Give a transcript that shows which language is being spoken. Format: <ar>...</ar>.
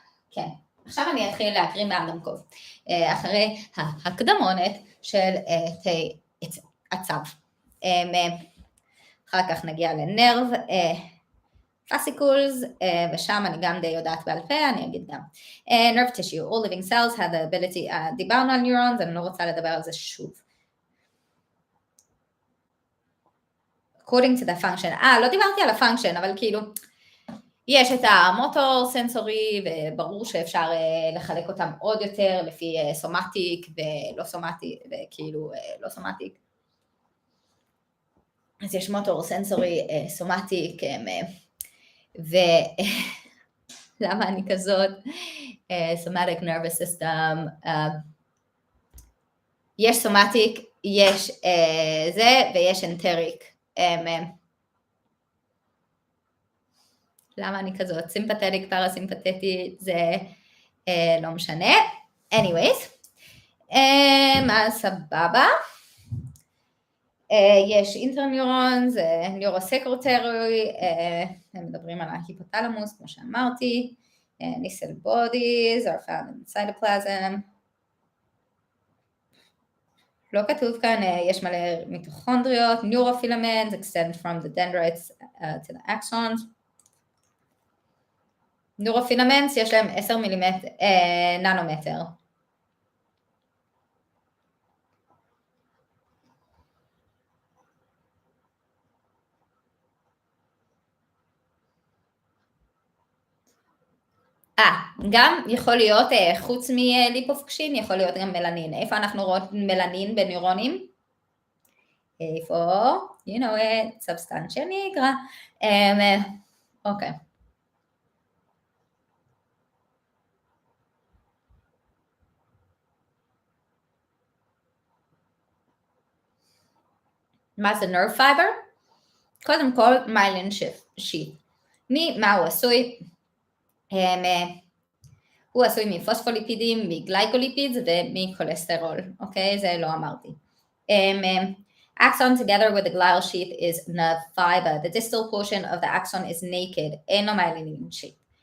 <he>כן, עכשיו אני אתחיל להקריא מהדמקוב, אחרי ההקדמונת של תאי עצב. אחר כך נגיע לנרב, fascicles, ושם אני גם די יודעת בעל פה, אני אגיד גם.</he> <en>nerve tissue, all living cells had the ability,</en> <he>דיברנו על neurons, אני לא רוצה לדבר על זה שוב.</he> <en>according to the function,</en> <he>לא דיברתי על הפונקשן, אבל כאילו, יש את המוטור סנסורי, וברור שאפשר לחלק אותם עוד יותר, לפי סומטיק ולא סומטיק, וכאילו לא סומטיק. אז יש מוטור סנסורי, סומטיק, ולמה אני כזאת? somatic nervous system, יש סומטיק, יש זה, ויש אנטריק. למה אני כזאת? סימפתטיק, פרסימפתטי, זה לא משנה. anyways, אז סבבה. יש אינטרניורונס, ניורוסקרוטרי, הם מדברים על ההיפותלמוס, כמו שאמרתי, ניסל בודיז,</he> <en>are found in cytoplasm.</en> <he>לא כתוב כאן, יש מלא מיטוכונדריות,</he> <en>neurofilament, extend from the dendrites to the axons.</en> <he>neurofilament יש להם 10 ננומטר. גם יכול להיות, חוץ מליפופקשין, יכול להיות גם מלנין. איפה אנחנו רואות מלנין בנוירונים? איפה?</he> <en>You know it,</en> <he>סבסטנציה ניגרה. אוקיי. מה זה nerve fiber? קודם כל, מיילין שיט. ממה הוא עשוי? הוא עשוי מפוספוליפידים, מגלייקוליפידס ומכולסטרול, אוקיי? זה לא אמרתי.</he> <en>Axon together with the glial sheath is nerve fiber. The distal portion of the axon is naked,</en> <he>אין לו myelin sheath.</he>